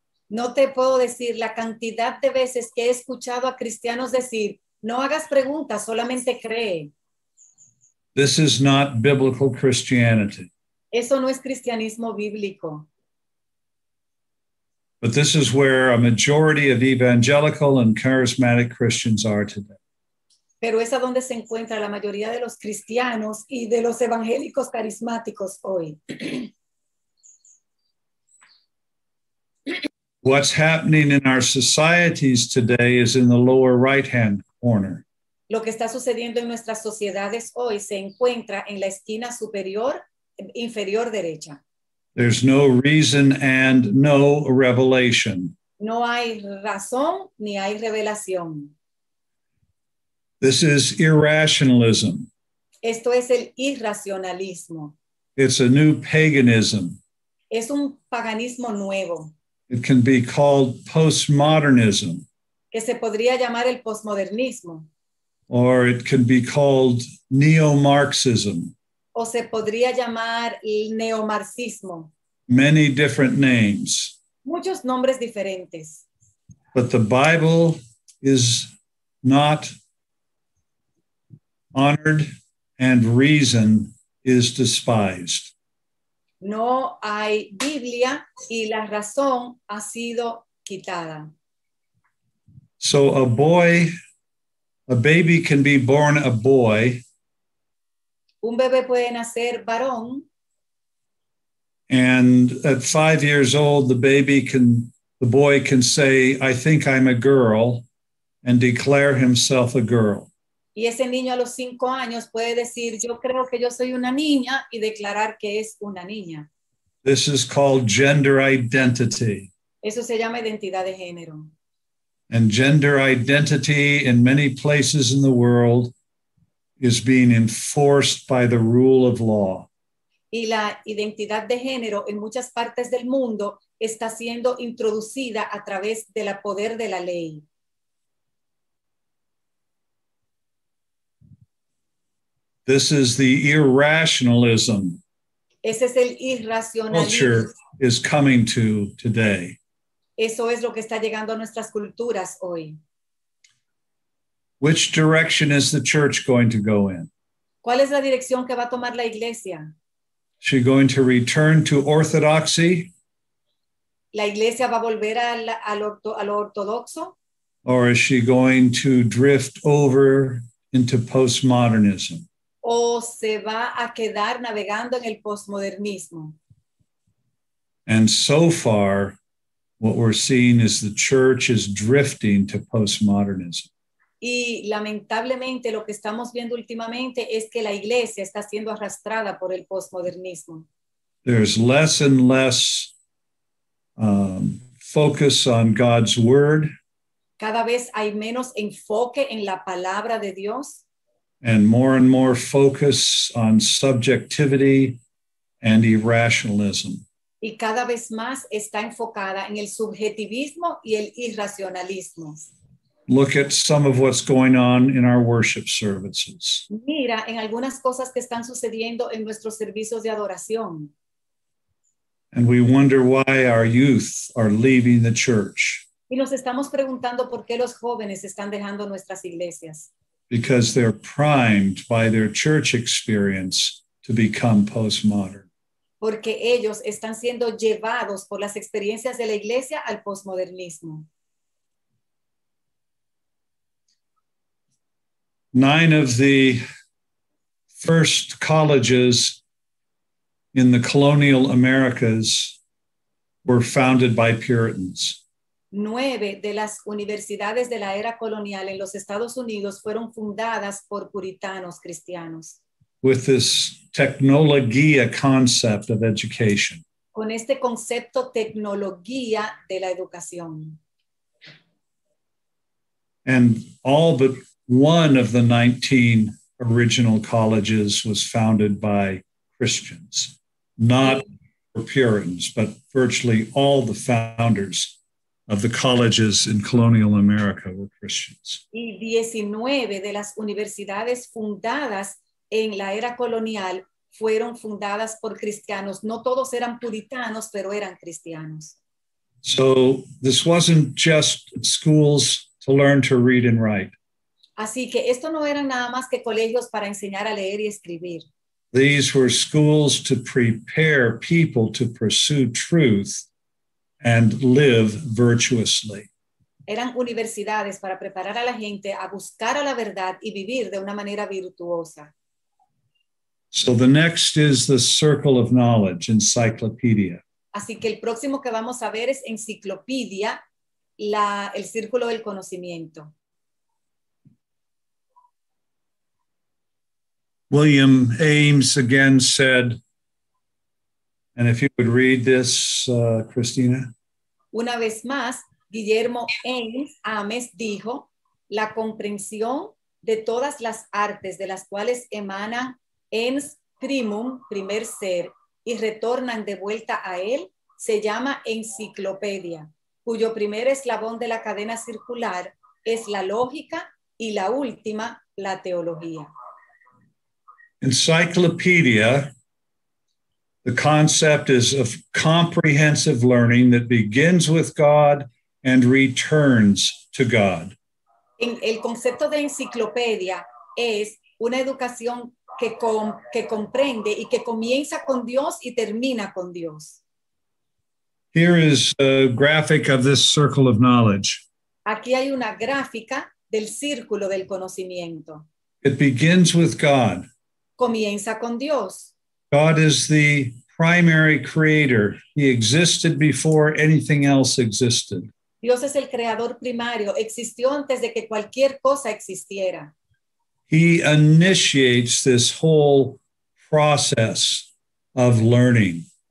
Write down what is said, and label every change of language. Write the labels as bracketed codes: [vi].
[es] No te puedo decir la cantidad de veces que he escuchado a cristianos decir, no hagas preguntas, solamente cree. [en] This is not biblical Christianity. [es] Eso no es cristianismo bíblico. [en] But this is where a majority of evangelical and charismatic Christians are today. [es] Pero es a donde se encuentra la mayoría de los cristianos y de los evangélicos carismáticos hoy. [en] What's happening in our societies today is in the lower right-hand corner. [es] Lo que está sucediendo en nuestras sociedades hoy se encuentra en la esquina inferior derecha. [en] There's no reason and no revelation. [es] No hay razón ni hay revelación. [en] This is irrationalism. [es] Esto es el irracionalismo. [en] It's a new paganism. [es] Es un paganismo nuevo. [en] It can be called postmodernism. [es] Que se podría llamar el posmodernismo. [en] Or it can be called neo-Marxism. [es] O se podría llamar el neomarxismo. [en] Many different names. [es] Muchos nombres diferentes. [en] But the Bible is not honored and reason is despised. [es] No hay Biblia y la razón ha sido quitada. [en] So a baby can be born a boy. [es] Un bebé puede nacer varón. [en] And at 5 years old, the boy can say, I think I'm a girl, and declare himself a girl. [es] Y ese niño a los 5 años puede decir, yo creo que yo soy una niña y declarar que es una niña. [en] This is called gender identity. [es] Eso se llama identidad de género. [en] And gender identity in many places in the world is being enforced by the rule of law. [es] Y la identidad de género en muchas partes del mundo está siendo introducida a través del poder de la ley. [en] This is the irrationalism [es] Ese es el irracionalismo. [en] culture is coming to today. [es] Eso es lo que está llegando a nuestras culturas hoy. [en] Which direction is the church going to go in? [es] ¿Cuál es la dirección que va a tomar la iglesia? [en] Is she going to return to orthodoxy, [es] ¿La iglesia va a volver a lo ortodoxo? [en] or is she going to drift over into postmodernism? [es] ¿O se va a quedar navegando en el posmodernismo? [en] And so far, what we're seeing is the church is drifting to postmodernism. [es] Y lamentablemente lo que estamos viendo últimamente es que la iglesia está siendo arrastrada por el posmodernismo. [en] There's less and less focus on God's word [es] Cada vez hay menos enfoque en la palabra de Dios [en] and more focus on subjectivity and irrationalism. [es] y cada vez más está enfocada en el subjetivismo y el irracionalismo. [en] Look at some of what's going on in our worship services. [es] Mira en algunas cosas que están sucediendo en nuestros servicios de adoración. [en] And we wonder why our youth are leaving the church, [es] Y nos estamos preguntando por qué los jóvenes están dejando nuestras iglesias. [en] because they're primed by their church experience to become postmodern. [es] Porque ellos están siendo llevados por las experiencias de la iglesia al posmodernismo. [en] 9 of the first colleges in the colonial Americas were founded by Puritans. [es] 9 de las universidades de la era colonial en los Estados Unidos fueron fundadas por puritanos cristianos. [en] With this technologia concept of education. [es] Con este concepto tecnología de la educación. [en] And all but one of the 19 original colleges was founded by Christians, not Puritans, but virtually all the founders of the colleges in colonial America were Christians. [es] Y 19 de las universidades fundadas en la era colonial fueron fundadas por cristianos. No todos eran puritanos, pero eran cristianos. [en] So this wasn't just schools to learn to read and write. [es] Así que esto no eran nada más que colegios para enseñar a leer y escribir. [en] These were schools to prepare people to pursue truth and live virtuously. [es] Eran universidades para preparar a la gente a buscar a la verdad y vivir de una manera virtuosa. [en] So the next is the circle of knowledge, encyclopedia. [es] Así que el próximo que vamos a ver es enciclopedia, el círculo del conocimiento. [en] William Ames again said, and if you would read this, Christina. [es] Una vez más, Guillermo Ames dijo, la comprensión de todas las artes de las cuales emanan ens primum, primer ser, y retornan de vuelta a él, se llama enciclopedia, cuyo primer eslabón de la cadena circular es la lógica y la última, la teología. [en] Encyclopedia, the concept is of comprehensive learning that begins with God and returns to God. [es] El concepto de enciclopedia es una educación que comprende y que comienza con Dios y termina con Dios. [en] Here is a graphic of this circle of knowledge. [es] Aquí hay una gráfica del círculo del conocimiento. [en] It begins with God. [es] Comienza con Dios. [en] God is the primary creator. He existed before anything else existed. [es] Dios es el creador primario, existió antes de que cualquier cosa existiera. [en] He initiates this whole process of learning.